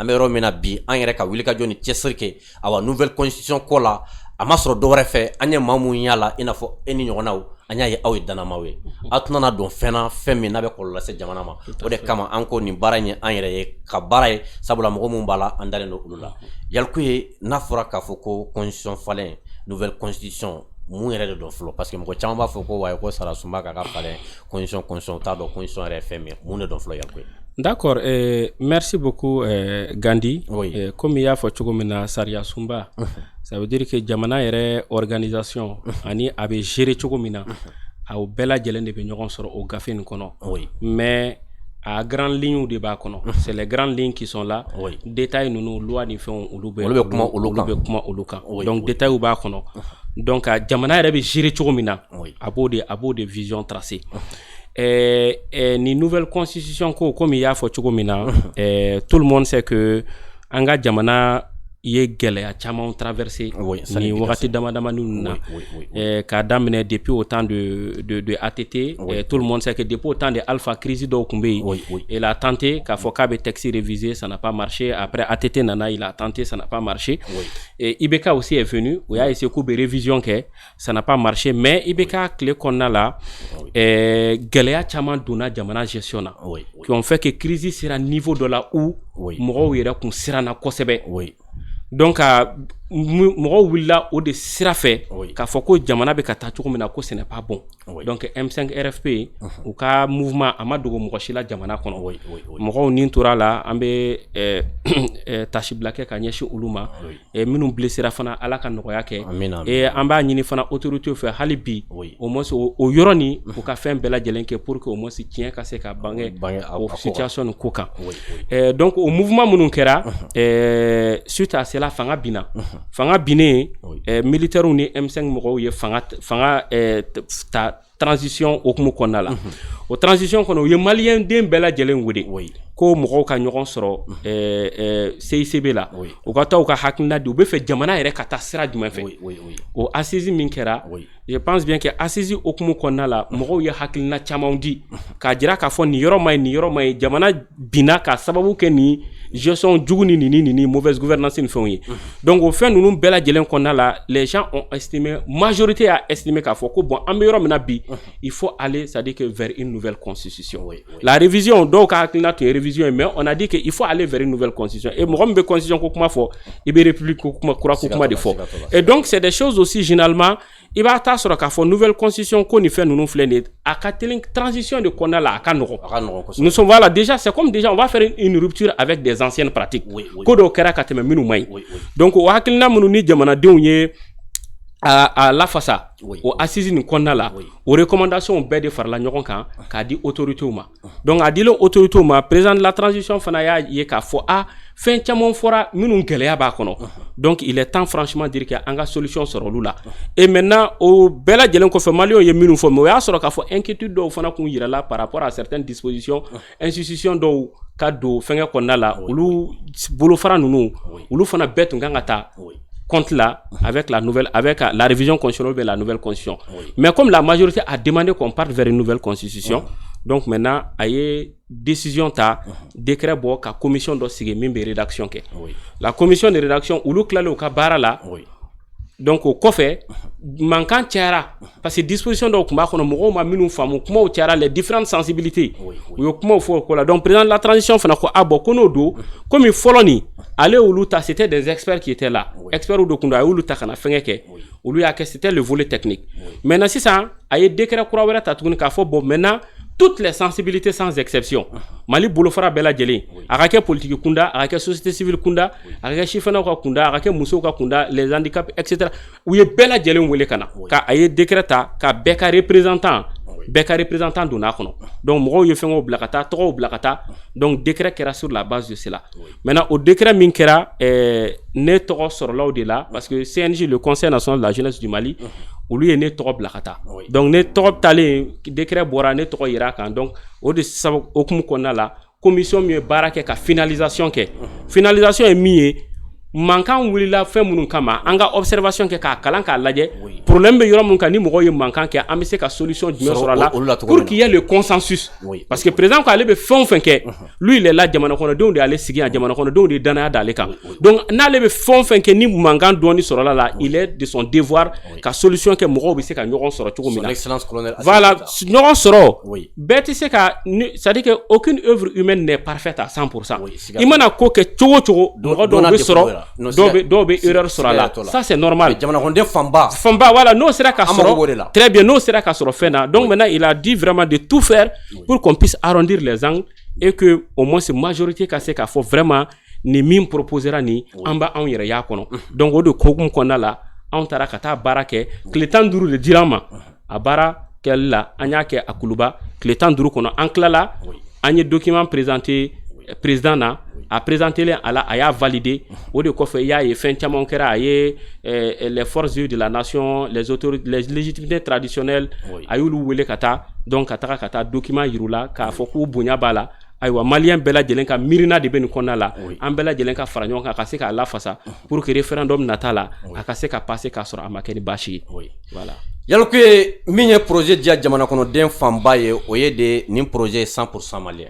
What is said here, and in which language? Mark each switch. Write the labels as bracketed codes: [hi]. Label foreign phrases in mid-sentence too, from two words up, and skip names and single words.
[bm] bɛ yɔrɔ min na bi an yɛrɛ ka wulikajɔ ni cɛsiri kɛ awa [fr] nouvelle constitution [bm] ko la a ma sɔrɔ dɔwɛrɛ fɛ an ye maa mun y'a la i n'a fɔ e ni ɲɔgɔnnaw an y'a ye aw ye danamaw ye aw tɛna na don fɛn na fɛn min n'a bɛ kɔlɔlɔ lase jamana ma o de kama an ko nin baara in ye an yɛrɛ ye ka baara ye sabula mɔgɔ mun b'a la an dalen don olu la Yaliko ye n'a fɔra k'a fɔ ko constitution falen [fr] nouvelle constitution [bm] mun yɛrɛ de dɔn fɔlɔ [fr] parce que [bm] mɔgɔ caman b'a fɔ ko wayi ko Sara Sunba ka falen constitution t'a dɔn constitution yɛrɛ ye fɛn min ye mun de dɔn fɔlɔ Yaliko ye [fr] D'accord, merci beaucoup Gandhi. Oui. Comme il y a fait Saria Sumba, ça veut dire que [bm] jamana yɛrɛ organisation ani a bɛ gérer cogo min na a bɛɛ lajɛlen de bɛ ɲɔgɔn sɔrɔ o gafe nin kɔnɔ. [fr] Oui. Mais à grande ligne [bm] de b'a kɔnɔ. [fr] C'est les grandes lignes qui sont là. Oui. [bm] Détails ninnu loi ni fɛnw olu bɛ kuma olu kan. [fr] Oui. Donc détails [bm] b'a kɔnɔ. Donc jamana yɛrɛ bɛ gérer cogo min na [fr] Oui. [bm] a b'o de [fr] vision tracée. [bm] Ni [fr] nouvelle constitution [bm] ko [fr] comme il y a fait [bm] cogo min na [fr] tout le monde sait que [bm] an ka jamana ye gɛlɛya caman traversé ni wagati damadama ninnu na k'a daminɛ [fr] depuis au temps de ATT tout le monde sait que depuis au temps de Alpha [bm] crise dɔw tun bɛ yen [fr] il a tenté [bm] k'a fɔ k'a bɛ [fr] texte révisé ça n'a pas marché après ATT [bm] nana [fr] il a tenté ça n'a pas marché IBK aussi est venu [bm] o y'a essayé k'u bɛ révision kɛ [fr] ça n'a pas marché mais IBK [bm] tile kɔnɔna la gɛlɛya caman donna jamana gestion na [fr] qui ont fait que crise sera niveau [bm] dɔ la où mɔgɔw yɛrɛ kun siranna kosɛbɛ. Donc mɔgɔw wulila o de sira fɛ k'a fɔ ko jamana bɛ ka taa cogo min na ko [fr] ce n'est pas bon. [bm] Donc M5 RFP u ka mouvement a ma dogo mɔgɔ si la jamana kɔnɔ. Mɔgɔw ni tora la an bɛ tasibila kɛ ka ɲɛsin olu ma minnu blessera fana Ala ka nɔgɔya kɛ an b'a ɲini fana autorité fɛ hali bi [fr] au moins [bm] o yɔrɔ ni u ka fɛn bɛɛ lajɛlen kɛ [fr] pour que au moins [bm] tiɲɛ ka se ka bange o situation nin ko kan. Donc o mouvement minnu kɛra [fr] suite à cela [bm] fanga binna. Fanga binnen militaires ni M5 mɔgɔw ye fanga ta transition okumu kɔnɔna la. O transition kɔnɔ u ye malien den bɛɛ lajɛlen wele ko mɔgɔw ka ɲɔgɔn sɔrɔ CICB la u ka taa u ka hakilina di u bɛ fɛ jamana yɛrɛ ka taa sira jumɛn fɛ o assise min kɛra [fr] je pense bien que [bm] assise okumu kɔnɔna la mɔgɔw ye hakilina caman di k'a jira k'a fɔ nin yɔrɔ ma ɲi jamana binna ka sababu kɛ nin gestion jugu ni [fr] mauvaise gouvernance [bm] ni fɛnw ye donc o fɛn ninnu bɛɛ lajɛlen kɔnɔna la [fr] les gens ont estimé majorité a estimé [bm] k'a fɔ ko [fr] bon [bm] an bɛ yɔrɔ min na bi [fr] il faut aller c'est à dire que vers une nouvelle constitution la révision [bm] dɔw ka hakilina tun ye [fr] révision mais on a dit que il faut aller vers une nouvelle constitution et [bm] mɔgɔ min bɛ constitution ko kuma fɔ i bɛ république ko kuma kura ko kuma de fɔ [fr] et donc c'est des choses aussi généralement [bm] i b'a ta sɔrɔ k'a fɔ [fr] nouvelle constitution ko ni fɛn ninnu filɛ nin ye a ka teli transition de kɔnɔna la a ka nɔgɔn nous sommes voilà déjà c'est comme déjà on va faire une rupture avec des anciennes pratiques [bm] ko dɔw kɛra ka tɛmɛ minnu man ɲi donc o hakilina minnu ni jamanadenw ye a lafasa o assise nin kɔnɔna la o recommandation bɛɛ de farala ɲɔgɔn kan k'a di autorités ma donc a dilen autorités ma [fr] président de la [bm] transition fana y'a ye k'a fɔ fɛn caman fɔra minnu gɛlɛya b'a kɔnɔ [fr] donc il est temps franchement dire que [bm] an ka solution sɔrɔ olu la [fr] et maintenant [bm] o bɛɛ lajɛlen kɔfɛ maliyɛnw ye minnu fɔ mais o y'a sɔrɔ k'a fɔ inquiétude dɔw fana kun yirala [fr] par rapport à certaines dispositions [bm] institutions dɔw ka don fɛngɛ kɔnɔna la olu bolofara ninnu olu fana bɛɛ tun kan ka taa [fr] compte là avec la révision constitutionnelle de la nouvelle constitution. Mais comme la majorité a demandé qu'on parte vers une nouvelle constitution, donc maintenant il y a décision [bm] ta décret bo ka commission do sigé min be rédaction ke. [fr] La commission de rédaction [bm] ulu klale o ka bara la. Donc au kɔfɛ mankan cayara parce que disposition dɔw tun b'a kɔnɔ mɔgɔw ma minnu faamu kumaw cayara [fr] les différentes sensibilités [bm] u ye kumaw fɔ o ko la donc [fr] président de la transition [bm] fana ko bon ko n'o don comme fɔlɔ nin ale olu ta [fr] c'était des experts qui étaient là [bm] experts de kun do a y'olu ta kana fɛngɛ kɛ olu y'a kɛ [fr] c'était le volet technique maintenant [bm] sisan a ye décret kura wɛrɛ ta tuguni k'a fɔ bon [fr] maintenant toutes les sensibilités sans exception [bm] Mali bolofara bɛɛ lajɛlen a ka kɛ politique kunda a ka kɛ [fr] société civile [bm] kunda a ka kɛ sifɛnnaw ka kunda a ka kɛ musow ka kunda [fr] les handicapés [bm] etc. u ye bɛɛ lajɛlen wele ka na ka a ye décret ta ka bɛɛ ka représentant donna a kɔnɔ donc mɔgɔw ye fɛngɛw bila ka taa tɔgɔw bila ka taa donc décret kɛra [fr] sur la base de cela [bm] maintenant o décret min kɛra ne tɔgɔ sɔrɔlaw de la parce que CNJ [fr] le Conseil national de la [bm] jeunesse du Mali olu ye ne tɔgɔ bila ka taa donc ne tɔgɔ talen décret bɔra ne tɔgɔ yira kan donc o de sababu okumu kɔnɔna la commission min ye baara kɛ ka finalisation kɛ finalisation ye min ye mankan wulila fɛn minnu kama an ka observation kɛ k'a kalan k'a lajɛ problème bɛ yɔrɔ minnu kan ni mɔgɔw ye mankan kɛ an bɛ se ka solution jumɛn sɔrɔ a la [fr] pour qu'il y ait le consensus parce que [bm] président ko ale bɛ fɛn o fɛn kɛ [fr] lui il est là [bm] jamana kɔnɔdenw de y'ale sigi yan jamana kɔnɔdenw de danaya d'ale kan donc n'ale bɛ fɛn o fɛn kɛ ni mankan dɔɔni sɔrɔla la [fr] il est de son devoir [bm] ka solution kɛ mɔgɔw bɛ se ka ɲɔgɔn sɔrɔ cogo min na voilà ɲɔgɔn sɔrɔ bɛɛ tɛ se ka [fr] c'est à dire que aucune œuvre humaine n'est parfaite à 100% [bm] i mana ko kɛ cogo o cogo mɔgɔ dɔw bɛ sɔrɔ dɔw bɛ erreur sɔrɔ a la [fr] ça c'est normal [bm] jamanakonden fanba [fr] voilà [bm] n'o sera ka sɔrɔ [fr] très bien [bm] n'o sera ka sɔrɔ fɛn na [fr] donc maintenant il a dit vraiment de tout faire pour qu'on puisse arrondir les angles et que au moins c'est majorité [bm] ka se ka fo [fr] vraiment [bm] ni min proposera ni amba an yɛrɛ y'a kɔnɔ donc o de kokum kɔnɔna la an taara ka taa baara kɛ tile 15 de dira ma a baara kɛli la an y'a kɛ a kuluba tile 15 kɔnɔ an tilala an ye document présenté président na [fr] a présenté le à la [bm] a y'a validé o de kɔfɛ y'a ye fɛn caman kɛra a ye [fr] les forces de la nation les autorités les légitimités traditionnelles [bm] a y'olu wele ka taa donc ka taa document yirula k'a fɔ k'u bonya b'a la ayiwa malien bɛɛ lajɛlen ka miirina de bɛ nin kɔnɔna la an bɛɛ lajɛlen ka fara ɲɔgɔn kan ka se k'a lafasa [fr] pour que référendum [bm] nata la a ka se ka passer k'a sɔrɔ a ma kɛ ni baasi ye voilà yalku ye min ye projet diya jamana kɔnɔden fanba ye o ye de nin projet 100% malien